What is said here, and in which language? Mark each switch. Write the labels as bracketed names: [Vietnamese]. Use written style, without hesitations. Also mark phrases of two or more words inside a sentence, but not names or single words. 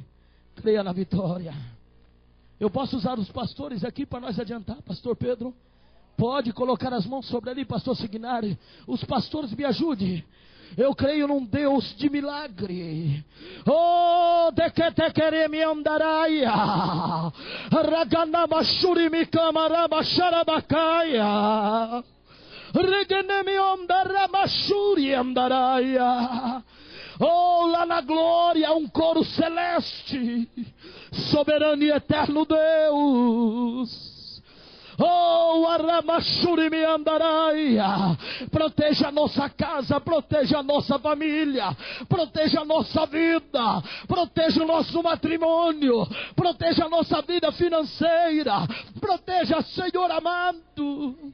[Portuguese] Creia na vitória. Eu posso usar os pastores aqui para nós adiantar, pastor Pedro? Pode colocar as mãos sobre ali, pastor Signari. Os pastores me ajudem. Eu creio num Deus de milagre. Oh, de que te queremos andaraia. Raganamashuri mi camarama xarabacaia. Reganemi andaramashuri andaraia. Oh, lá na glória, um coro celeste. Soberano e eterno Deus. Oh, Aramachurimi Andaraia, proteja a nossa casa, proteja a nossa família, proteja a nossa vida, proteja o nosso matrimônio, proteja a nossa vida financeira, proteja, Senhor amado.